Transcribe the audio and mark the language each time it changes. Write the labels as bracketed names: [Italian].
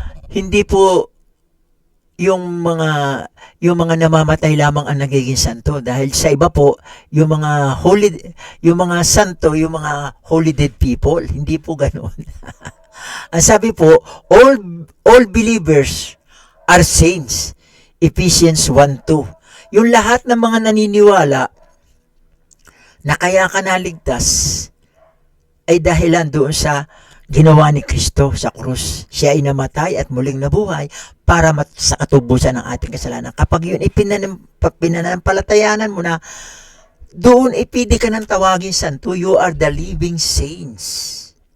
[Filipino] Hindi po yung mga namamatay lamang ang nagiging santo dahil sa iba po yung mga santo, yung mga holy dead people, hindi po ganoon. Ang sabi po, [English] all believers are saints. Ephesians 1:2. [Filipino] Yung lahat ng mga naniniwala na kaya ka naligtas ay dahilan doon sa ginawa ni Kristo sa krus. Siya ay namatay at muling nabuhay para sa katubusan ng ating kasalanan. Kapag yun pinanampalatayanan mo na, doon ipidi ka ng tawagin santo, [English] you are the living saints.